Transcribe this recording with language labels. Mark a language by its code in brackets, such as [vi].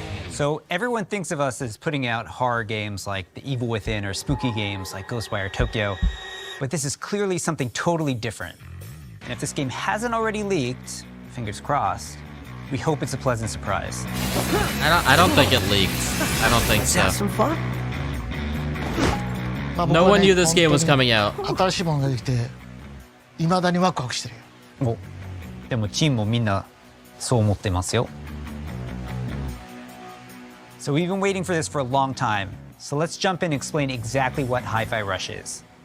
[en] So everyone thinks of us as putting out horror games like The Evil Within or spooky games like Ghostwire Tokyo, but this is clearly something totally different. And if this game hasn't already leaked, fingers crossed, we hope it's a pleasant surprise. I don't think it leaked. I don't think so. Have some fun. No one knew this game was coming out. [ja] 新しいものができて、未だにワクワクしてるよ。お、でもチームもみんなそう思ってますよ。 [en] So we've been waiting for this for a long time. So let's jump in and explain exactly what Hi-Fi Rush is.